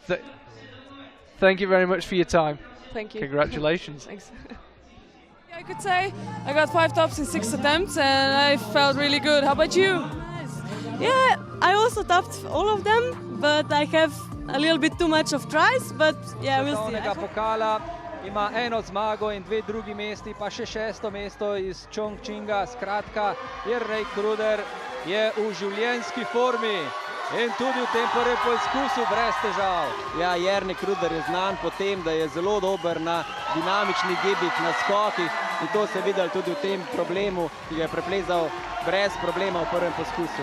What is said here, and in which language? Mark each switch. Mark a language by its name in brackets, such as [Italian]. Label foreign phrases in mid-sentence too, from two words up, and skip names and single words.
[English] Thank you very much for your time. Thank you. Congratulations. Thanks. I could say I got 5 tops in 6 attempts, and I felt really good. How about you? Yeah, I also topped all of them, but I have a little bit too much of tries, but yeah, we'll see. [Slovenian] Pokala ima 1 zmago in 2 drugi mesti, pa še 6. mesto iz Chongqinga. Skratka, Jernej Kruder je v življenjski formi in tudi v tem prvem poizkusu brez težav. Ja, Jernej Kruder je znan po tem, da je zelo dober na dinamičnih gibih, na skokih, in to se je videl tudi v tem problemu, ki ga je preplezal brez problema v prvem poskusu.